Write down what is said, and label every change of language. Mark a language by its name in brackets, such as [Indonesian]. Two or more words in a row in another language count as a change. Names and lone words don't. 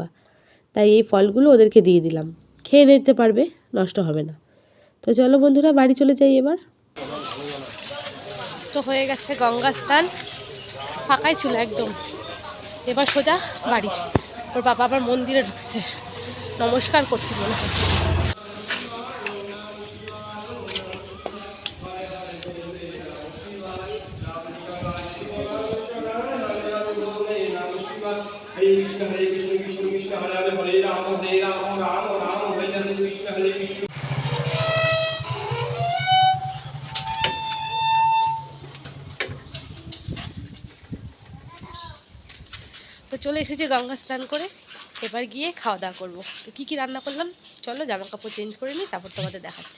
[Bangla] তাই এই ফলগুলো ওদেরকে দিয়ে দিলাম, খেয়ে নিতে পারবে, নষ্ট হবে না। তো চলো বন্ধুরা বাড়ি চলে যাই এবার। তো হয়ে গেছে গঙ্গা স্নান, ফাঁকাই ছিল একদম। এবার সোজা বাড়ি। ওর বাবা আবার মন্দিরে ঢুকছে, নমস্কার করতে মনে হয়। हरे कृष्ण कृष्ण कृष्ण हरे हरे हरे राम राम राम हरे हरे कृष्ण हरे कृष्ण। তো চলে এসেছি গঙ্গা স্নান করে, এবার গিয়ে খাওয়া দাওয়া করবো। তো কী কী রান্না করলাম চলো জামা কাপড় চেঞ্জ করে নিই, তারপর তোমাদের দেখাচ্ছি।